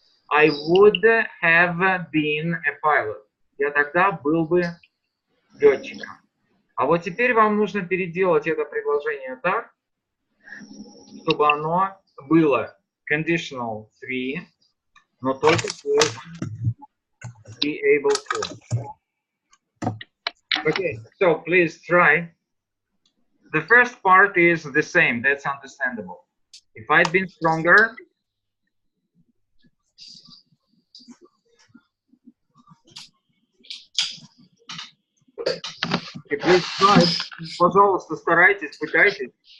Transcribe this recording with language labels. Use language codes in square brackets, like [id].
[en] I would have been a pilot. [ru] Я тогда был бы летчиком. А вот теперь вам нужно переделать это предложение так, чтобы оно было conditional 3, но только [en] be able to. Okay, so please try. The first part is the same. That's understandable. If I'd been stronger, please try. [ru] Пожалуйста, старайтесь, пытайтесь.